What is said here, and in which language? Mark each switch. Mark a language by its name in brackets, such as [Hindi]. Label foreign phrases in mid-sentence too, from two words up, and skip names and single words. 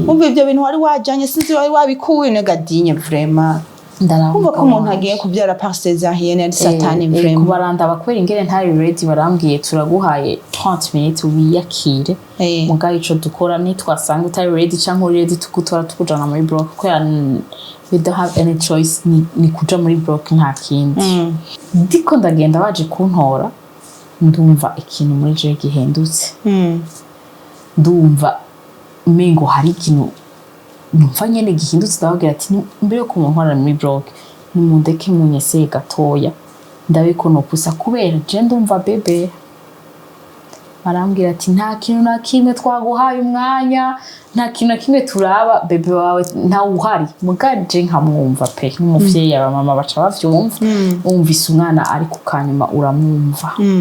[Rundi] umva ivyo bintu wari wajanye sinzi wari wabikuye negadinye vraiment kumva ko umuntu agiye kubyara [French] par césarienne [Rundi] ari satani vraiment kubaranda bakwera ingene ntari ready barambwiye turaguhaye 30 minutes wiyakire mugaye ico dukora ni twasanga utari ready canke ready tugutora tukujana muri block ko [English] we don't have any choice [Rundi] ni kuja muri block nta kindi ndiko ndagenda baje kuntora ndumva ikintu muri je gihendutse ndumva mengo hari ikintu numva nyene gihindutse ndabagira ati mbere ko munkora muri block ni mundeke munyese gatoya ndabe ko no pusa kubera je ndumva bebe barambwira ati nta kintu na kimwe twaguhaye umwanya nta kintu na kimwe turaba bebe wawe nta uhari mugaje nkamwumva pe n'umuvyeyi aba mama baca bavyumva umvise umwana ari kukanyuma uramwumva